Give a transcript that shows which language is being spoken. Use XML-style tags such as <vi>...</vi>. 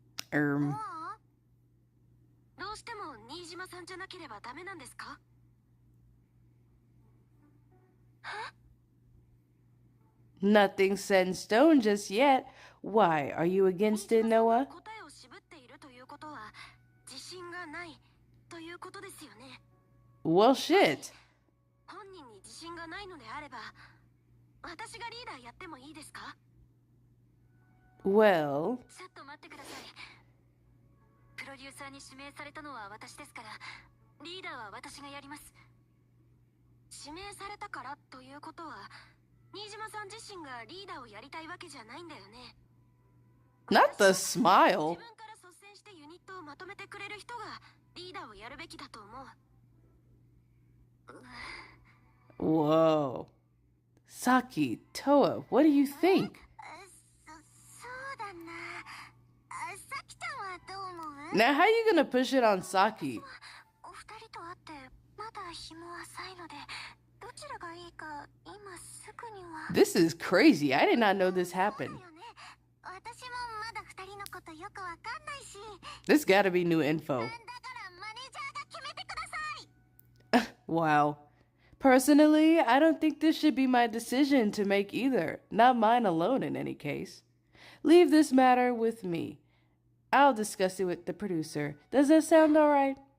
<ja>どうしても新島さんじゃなければダメなんですか？</ja> <en>Nothing set in stone just yet. Why? Are you against it, Noah?</en> <ja>答えを絞っているということは自信がないということですよね。</ja> <en>Well, shit.</en> <ja>本人に自信がないのであれば、私がリーダーやってもいいですか？</ja> <en>Well...</en> <ja>ちょっと待ってください。プロデューサーに指名されたのは私ですから、リーダーは私がやります。指名されたからということは、新島さん自身がリーダーをやりたいわけじゃないんだよね。</ja> <en>Not the smile.</en> <ja>自分から率先してユニットをまとめてくれる人がリーダーをやるべきだと思う。</ja> <en>Whoa. Saki, Toa, what do you think?</en> <ja>そうだな。さきちゃんはどう思う？</ja> <en>Now, how are you gonna push it on Saki?</en> <ja>お二人と会ってまだ日も浅いので、どちらがいいか今すぐには。</ja> <en>This is crazy. I did not know this</en> <ja>そうだ</ja> <en>happened.</en> <ja>よね。私もまだ二人のことよくわかんないし。</ja> <en>This gotta be new</en> <ja>だ</ja> <en>info.</en> <ja>からマネージャーが決めてください。</ja> <en>Wow. Personally, I don't think this should be my decision to make either. Not mine alone in any case. Leave this matter with me. I'll discuss it with the producer. Does that sound alright?</en>